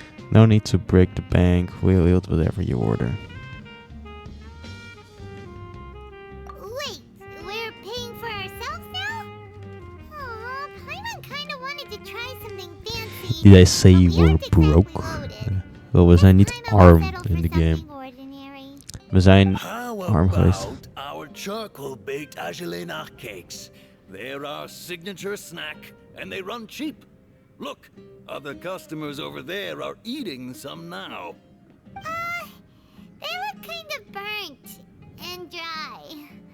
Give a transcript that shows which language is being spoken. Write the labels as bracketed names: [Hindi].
[English] No need to break the bank. We'll eat whatever you order. Wait, we're paying for ourselves now? Aw, Paimon kinda wanted to try something fancy. Did I say you were broke? [Dutch] Wel, we zijn niet arm in de game. We zijn arm geweest. [English] Our charcoal-baked Agelenach cakes. They're our signature snack, and they run cheap. Look, other customers over there are eating some now. They look kind of burnt and dry.